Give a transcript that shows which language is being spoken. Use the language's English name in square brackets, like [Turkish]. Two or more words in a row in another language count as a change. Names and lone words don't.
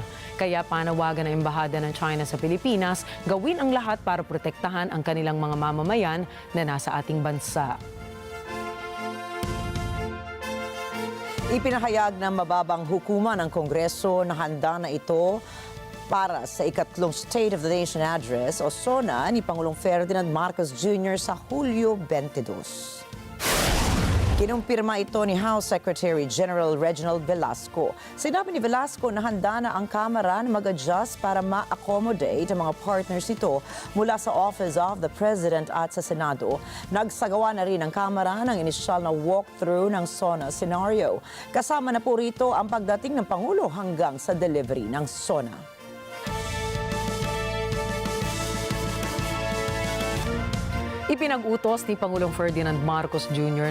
[Filipino] Kaya panawagan ng Embahada ng China sa Pilipinas, gawin ang lahat para protektahan ang kanilang mga mamamayan na nasa ating bansa. Ipinahayag ng mababang hukuman ng Kongreso na handa na ito para sa ikatlong State of the Nation Address o SONA ni Pangulong Ferdinand Marcos Jr. sa Hulyo 22. Kinumpirma ito ni House Secretary General Reginald Velasco. Sinabi ni Velasco na handa na ang Kamara na mag-adjust para ma-accommodate ang mga partners nito mula sa Office of the President at sa Senado. Nagsagawa na rin ang Kamara ng inisyal na walkthrough ng SONA scenario. Kasama na po rito ang pagdating ng Pangulo hanggang sa delivery ng SONA. Ipinag-utos ni Pangulong Ferdinand Marcos Jr.